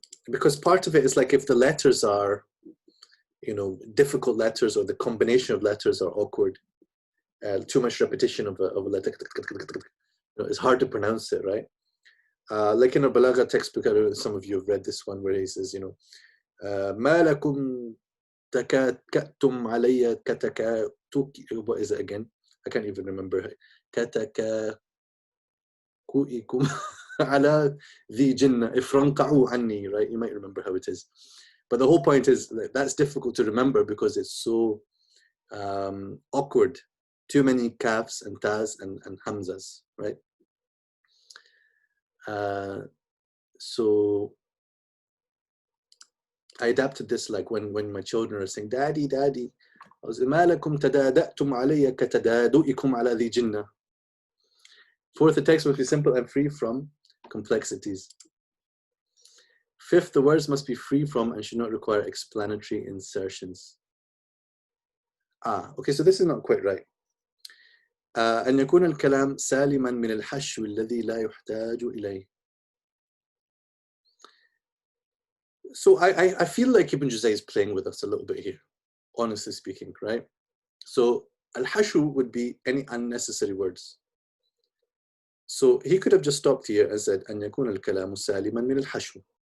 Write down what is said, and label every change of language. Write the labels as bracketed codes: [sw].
[en] Because part of it is like if the letters are, you know, difficult letters, or the combination of letters are awkward, too much repetition of a letter, you know, it's hard to pronounce it, right? Like in a Balagha textbook, some of you have read this one where he says, you know, [ar] ما لكم تكأتم علي كتكاتوكي, [en] what is it again? I can't even remember. [ar] كتكاكوئكم على ذي جنة افرنقعوا عني, right? [en] You might remember how it is. But the whole point is that that's difficult to remember because it's so awkward. Too many kafs and tas and hamzas, right? So I adapted this like when my children are saying, Daddy, Daddy. I was, [ar] ما لكم تدادأتم علي كتدادؤكم على ذي جنة. [en] Fourth, the text must be simple and free from complexities. Fifth, the words must be free from and should not require explanatory insertions. Okay, so this is not quite right. [ar] أن يكون الكلام سالما من الحشو الذي لا يحتاج إليه. [en] So I feel like Ibn Juzayy is playing with us a little bit here, honestly speaking, right? So al-hashu would be any unnecessary words. So he could have just stopped here and said [ar] أن يكون الكلام سالما من الحشو.